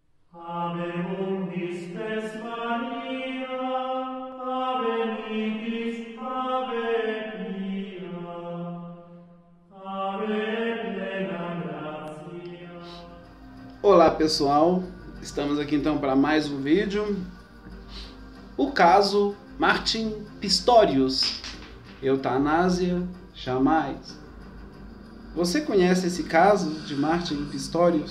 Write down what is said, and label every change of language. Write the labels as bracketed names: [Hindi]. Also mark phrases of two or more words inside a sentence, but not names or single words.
[Latin] Ave spes Maria, ave nihis, ave pia, ave plena gratia. [Portuguese] Olá pessoal, estamos aqui então para mais um vídeo. O caso Martin Pistorius, eutanásia jamais. Você conhece esse caso de Martin Pistorius?